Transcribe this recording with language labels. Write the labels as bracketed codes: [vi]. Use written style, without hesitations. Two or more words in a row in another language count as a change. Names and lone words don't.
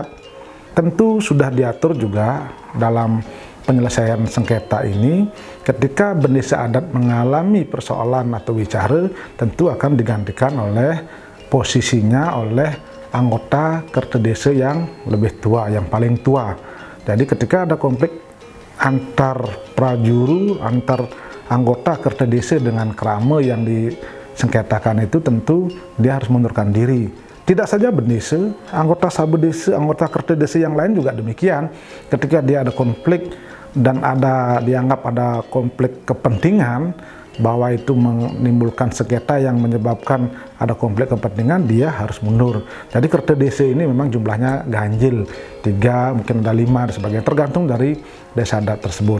[id] Tentu sudah diatur juga dalam penyelesaian sengketa ini, ketika bendesa adat mengalami persoalan atau wicara, tentu akan digantikan oleh posisinya oleh anggota Kerte Desa yang lebih tua, yang paling tua. Jadi ketika ada konflik antar prajuru, antar anggota Kerte Desa dengan kerama yang disengketakan itu, tentu dia harus mundurkan diri. Tidak saja bendesa, anggota sabe desa, anggota Kerte Desa yang lain juga demikian. Ketika dia ada konflik dan dianggap ada konflik kepentingan, bahwa itu menimbulkan sengketa yang menyebabkan ada konflik kepentingan, dia harus mundur. Jadi Kerte Desa ini memang jumlahnya ganjil, 3, mungkin ada 5 dan sebagainya, tergantung dari desa adat tersebut.